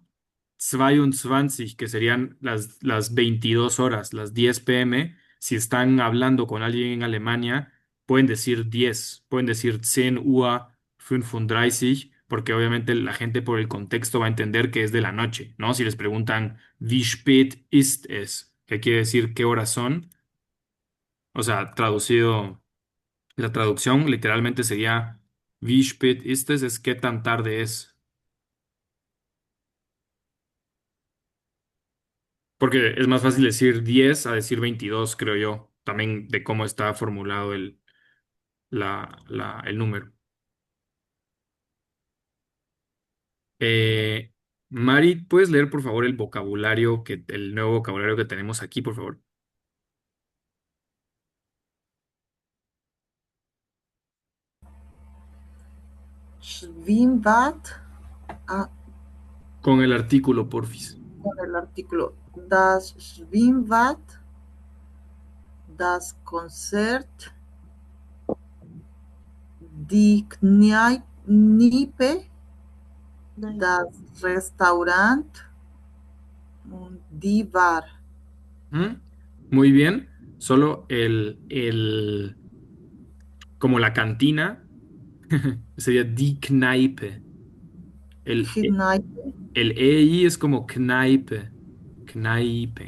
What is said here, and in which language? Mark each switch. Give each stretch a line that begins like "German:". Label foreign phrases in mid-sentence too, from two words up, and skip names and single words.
Spanish: 22, que serían las 22 horas, las 10 p.m. Si están hablando con alguien en Alemania, pueden decir 10, pueden decir 10 Uhr 35, porque obviamente la gente por el contexto va a entender que es de la noche, ¿no? Si les preguntan,
German: wie spät ist es?
Spanish: ¿Qué quiere decir qué horas son? O sea, traducido, la traducción literalmente sería,
German: wie spät ist es?
Spanish: Es qué tan tarde es. Porque es más fácil decir 10 a decir 22, creo yo, también de cómo está formulado el número. Eh, Mari, ¿puedes leer por favor el nuevo vocabulario que tenemos aquí, por favor? Schwimmbad, ah, Con el artículo, porfis. con el artículo.
German: Das Schwimmbad, das Konzert, die Kneipe, das Restaurant und die Bar.
Spanish: ¿Mm? Muy bien. Solo como la cantina, sería
German: die Kneipe.
Spanish: El, Kneipe. el EI es como Kneipe. Kneipe.